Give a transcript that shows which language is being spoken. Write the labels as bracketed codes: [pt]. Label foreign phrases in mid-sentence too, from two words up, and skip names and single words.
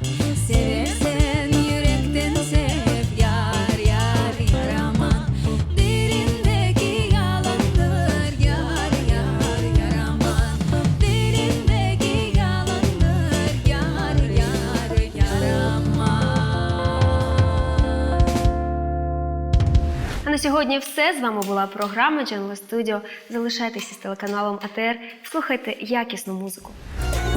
[tr] Seversen yürekten sev yar yar yaraman. Derindeki yalandır yar yar yaraman. Derindeki yalandır yar yar yaraman. [uk] А на сьогодні все. З вами була програма Джангле Студіо. Залишайтеся з телеканалом АТР, слухайте якісну музику.